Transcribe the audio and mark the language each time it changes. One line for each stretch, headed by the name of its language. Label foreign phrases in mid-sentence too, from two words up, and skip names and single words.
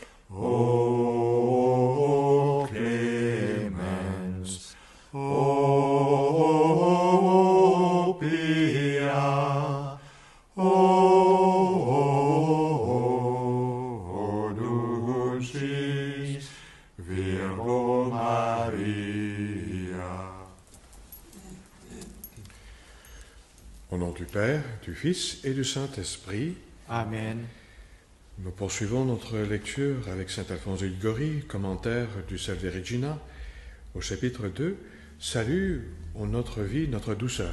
Latin: O clemens, o pia, o dulcis Virgo Maria.
French: Au nom du Père, du Fils et du Saint-Esprit. Amen. Nous poursuivons notre lecture avec saint Alphonse de Liguori, commentaire du Salve Regina, au chapitre 2, Salut ô notre vie, notre douceur.